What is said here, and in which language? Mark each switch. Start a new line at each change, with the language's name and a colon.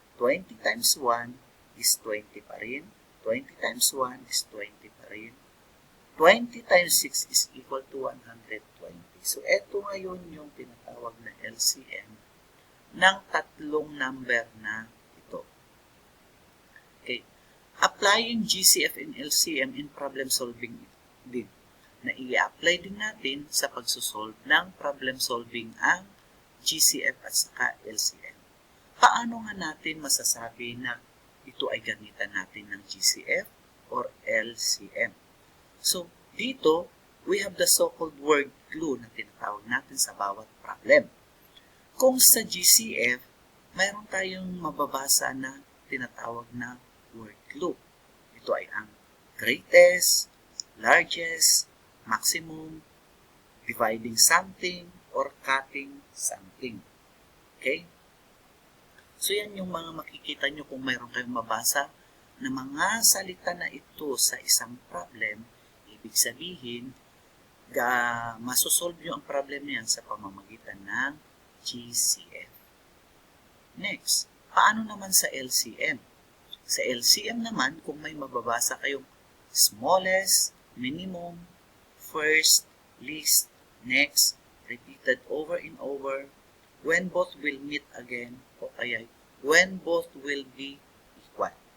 English: 20 times 1 is 20
Filipino: pa rin.
English: 20 times 1 is 20 pa rin. 20 times 6 is equal to 120.
Filipino: So, eto ngayon yung tinatawag na LCM ng tatlong number na ito.
English: Okay. Applying GCF and LCM in problem solving din.
Filipino: na i-apply din natin sa pagsosolve ng problem solving ang GCF at saka LCM. Paano nga natin masasabi na ito ay gamitan natin ng GCF or LCM?
English: So,
Filipino: dito,
English: we have the so-called word clue
Filipino: na tinatawag natin sa bawat
English: problem.
Filipino: Kung sa GCF, mayroon tayong mababasa na tinatawag na word clue. Ito ay ang
English: greatest, largest, maximum, dividing something, or cutting something. Okay?
Filipino: So, yan yung mga makikita nyo kung mayroon kayong mabasa na mga salita na ito sa isang problem. Ibig sabihin, masosolve nyo ang problem niyan sa pamamagitan ng GCF. Next, paano naman sa LCM? Sa LCM naman, kung may mababasa kayong
English: smallest, minimum, first, least, next, repeated over and over, when both will meet again,
Filipino: o kaya
English: when both will be equal.